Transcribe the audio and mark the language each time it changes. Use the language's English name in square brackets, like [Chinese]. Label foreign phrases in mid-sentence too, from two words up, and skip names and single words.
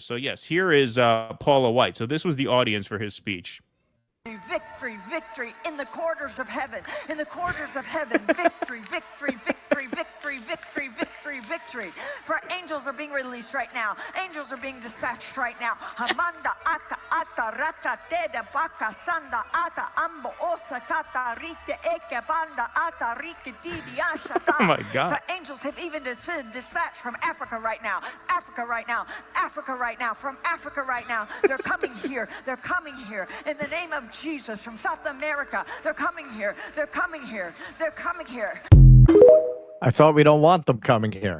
[English] So yes, here is Paula White. So this was the audience for his speech. Victory, victory in the quarters of heaven, in the quarters of heaven, victory, victory, victory, victory, victory, victory, victory. For angels are being released right now. Angels are being dispatched right now. Hamanda aka ata raka teda baka sanda ata ambo osa kata rite eke banda ata rike didi ashata. Oh my God. For angels have even been dispatched from Africa right now. Africa right now. Africa right now. From Africa right now. They're coming here. They're coming here. In the name of Jesus, from South America. They're coming here. They're coming here. They're coming here. I thought we don't want them coming here.